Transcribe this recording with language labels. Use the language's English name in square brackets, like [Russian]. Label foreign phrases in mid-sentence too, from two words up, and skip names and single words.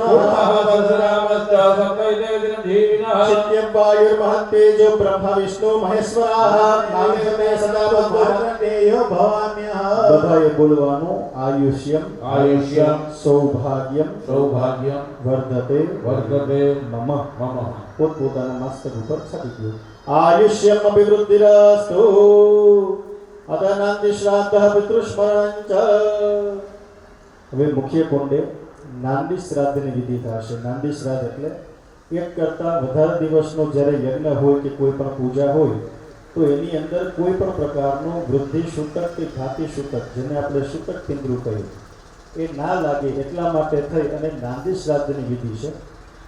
[Sanskrit] परशुरामश्च सप्तैते चिरंजीविनः चित्यवायुर्महत्तेजो ब्रह्मा विष्णु महेश्वराः नामे मे सदा मार्कंडेयो भवाम्यः। [Gujarati] બધાએ બોલવાનો આયુષ્યમ [Sanskrit] आयुष्यम सौभाग्यम सौभाग्यम वर्धते वर्धते मम मम [Gujarati] પોતપોતાના મસ્તક ઉપર છાપી દો। [Sanskrit] આયુષ્યમ અભિવૃદ્ધિરસ્તુ અતનાંતિ શ્રાદ્ધ પિતૃસ્મરણં ચ। [Gujarati] હવે મુખ્ય કોંડે નાંદી શ્રાદ્ધની વિધિ થશે। નાંદી શ્રાદ્ધ એટલે એક કરતાં વધારે દિવસનો જ્યારે યજ્ઞ હોય કે કોઈ પણ પૂજા હોય તો એની અંદર કોઈ પણ પ્રકારનો વૃદ્ધિ સૂતક કે ઘાતી સૂતક, જેને આપણે સૂતક પિંદરું કહીએ, એ ના લાગે એટલા માટે થઈ અને નાંદી શ્રાદ્ધની વિધિ છે।